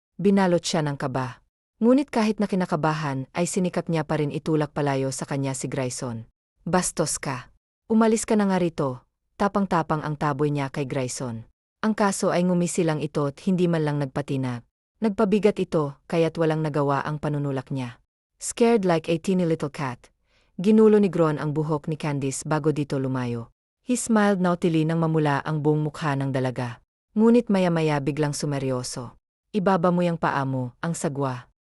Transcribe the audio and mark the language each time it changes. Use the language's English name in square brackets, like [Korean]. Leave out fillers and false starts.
[Filipino] Binalot siya ng kaba. Ngunit kahit na kinakabahan ay sinikap niya pa rin itulak palayo sa kanya si Grayson. Bastos ka. Umalis ka na nga rito. Tapang-tapang ang taboy niya kay Grayson. Ang kaso ay ngumisi lang ito at hindi man lang nagpatinag. Nagpabigat ito kaya't walang nagawa ang panunulak niya. [English] Scared like a teeny little cat. [Filipino] Ginulo ni Gron ang buhok ni Candice bago dito lumayo. [English] He smiled [Filipino] nautili nang mamula ang buong mukha ng dalaga. Ngunit maya-maya biglang sumeryoso. Ibaba mo yung paa mo, ang sagwa.